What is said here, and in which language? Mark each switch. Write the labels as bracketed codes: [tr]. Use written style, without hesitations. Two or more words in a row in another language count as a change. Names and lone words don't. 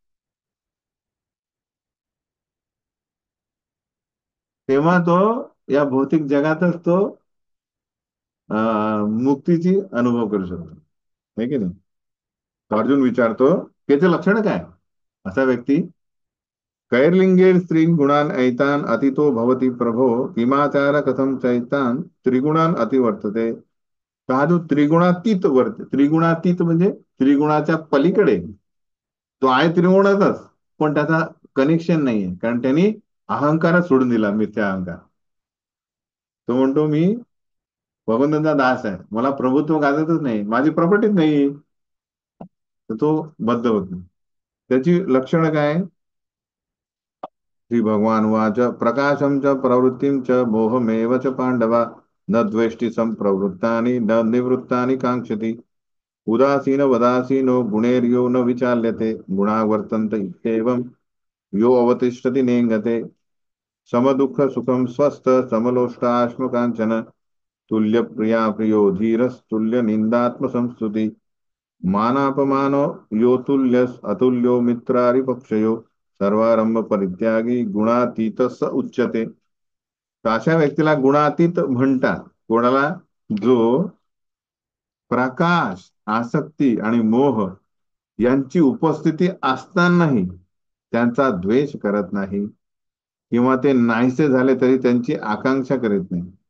[mr] तेव्हा तो या भौतिक जगातच तो मुक्तीची अनुभव करू शकतो, है की नाही. तो अर्जुन विचारतो, त्याचे लक्षण काय. असा व्यक्ती [sa] कैर्लिंगे स्त्रीन गुणान ऐतान अतितो भवती प्रभो किमाचार कथम चैतान त्रिगुणान अतिवर्तते. [mr] तर हा जो त्रिगुणातीत त्रिगुणातीत म्हणजे त्रिगुणाच्या पलीकडे तो आहे, त्रिगुणातच, पण त्याचा कनेक्शन नाहीये, कारण त्यांनी अहंकारच सोडून दिला, मिथ्या अहंकार. तो म्हणतो मी भगवंताचा दास आहे, मला प्रभुत्व गाजतच नाही, माझी प्रॉपर्टीच नाही, तर तो बद्ध होत नाही. त्याची लक्षणं काय. [sa] श्री भगवान वाच प्रकाशम च प्रवृत्तीम च मोहमेव च पांडवा न द्वेष्टि संप्रवृत्तानि न निवृत्तानि कांक्षति उदासीन वदासीनो गुणेर्यो न विचाल्यते गुणा वर्तन्त इत्येवं यो अवतिष्ठति नेङ्गते समदुःख सुखम स्वस्थ समलोष्टाश्म कांचन तुल्य प्रिया प्रियो धीरस्तुल्य निंदात्म संस्तुति मानापमानो यो तुल्यस अतुल्यो मित्रारिपक्षयो सर्वारंभ परित्यागी गुणातीत स उच्यते. [mr] तर अशा व्यक्तीला गुणातीत म्हणतात. कोणाला, जो प्रकाश, आसक्ती आणि मोह यांची उपस्थिती असतानाही त्यांचा द्वेष करत नाही, किंवा ते नाहीसे झाले तरी त्यांची आकांक्षा करीत नाही.